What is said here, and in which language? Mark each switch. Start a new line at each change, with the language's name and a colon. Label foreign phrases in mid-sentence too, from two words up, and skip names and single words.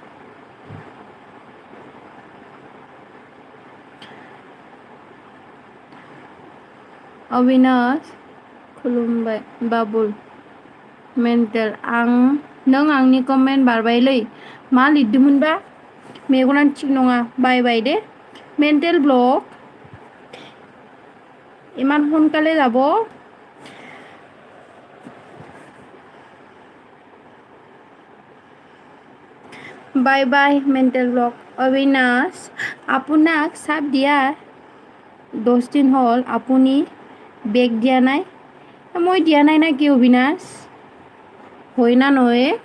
Bodo: अविनाश खुलुमबाय बाबुल मेन्टेल नों आंनि कमेन्ट बारबायलै मा लिरदोंमोनबा मेगनानो थिग नङा
English: bye bye
Bodo: दे मेन्टेल ब्लक इमान सोनकाले
Assamese: যাব
English: bye bye
Assamese: মেণ্টেল ব্লক অবিনাশ আপোনাক চাপ দিয়া 10 দিন হ'ল আপুনি বেগ দিয়া নাই মই দিয়া নাই না কি অবিনাশ হয় না নহয়